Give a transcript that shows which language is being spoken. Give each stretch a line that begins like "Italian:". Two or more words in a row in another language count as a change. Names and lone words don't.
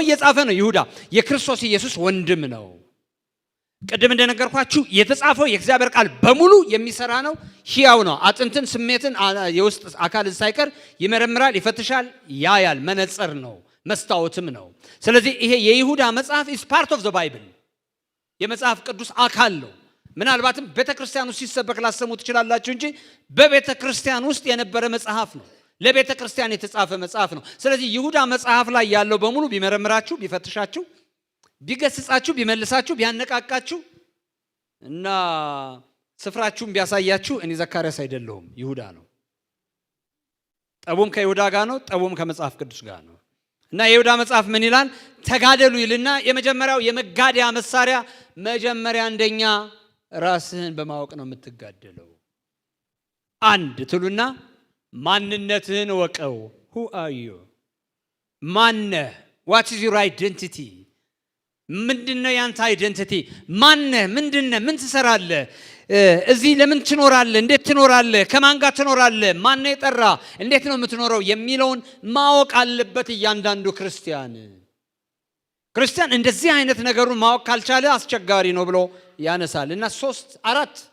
Amharic: እየጻፈ ነው። ይሁዳ የክርስቶስ ኢየሱስ ወንድም ነው። ቅድም እንደነገርኳችሁ የተጻፈው የእግዚአብሔር ቃል በሙሉ የሚሰራ ነው፣ ሕያው ነው። አጥንትን፣ ስሜትን፣ የውስጥ አካልን ሳይቀር ይመረምራል፣ ይፈትሻል፣ ያያል። መነጽር ነው፣ መስታወትም ነው። ስለዚህ ይሄ የይሁዳ መጽሐፍ
English: is part of the Bible
Amharic: የመጽሐፍ ቅዱስ አካል ነው። ምናልባትም ቤተክርስቲያን ውስጥ ሲሰበክ ላሰሙ ትችላላችሁ እንጂ በቤተክርስቲያን ውስጥ የነበረ መጽሐፍ ነው፣ ለቤተክርስቲያን የተጻፈ መጽሐፍ ነው። ስለዚህ ይሁዳ መጽሐፍ ላይ ያለው በሙሉ ቢመረምራችሁ፣ ቢፈትሻችሁ፣ ቢገስጻችሁ፣ ቢመልሳችሁ፣ ቢያነቃቃችሁ እና ስፍራችሁን ቢያሳያችሁ እኔ ዘካርያስ አይደለሁም፣ ይሁዳ ነው። ጠቡም ከይሁዳ ጋር ነው፣ ጠቡም ከመጽሐፍ ቅዱስ ጋር ነው። እና የይሁዳ መጽሐፍ ምን ይላል? ተጋደሉ ይልና የመጀመሪያው የመጋደያ መሳሪያ መጀመሪያ እንደኛ ራስህን በማወቅ ነው የምትጋደለው። አንድ ትሉና ማንነትህን ወቀው።
English: who are you?
Amharic: ማነህ?
English: what is your identity?
Amharic: ምንድነው ያንተ አይደንቲቲ? ማነህ? ምንድነው? ምን ትሰራለህ? እዚህ ለምን ትኖራለህ? እንዴት ትኖራለህ? ከማን ጋር ትኖራለህ? ማን ነው የጠራ? እንዴት ነው የምትኖረው የሚለውን ማወቅ አለበት እያንዳንዱ ክርስቲያን። ክርስቲያን እንደዚህ አይነት ነገሩን ማወቅ ካልቻለ አስቸጋሪ ነው ብሎ ያነሳል። እና 3-4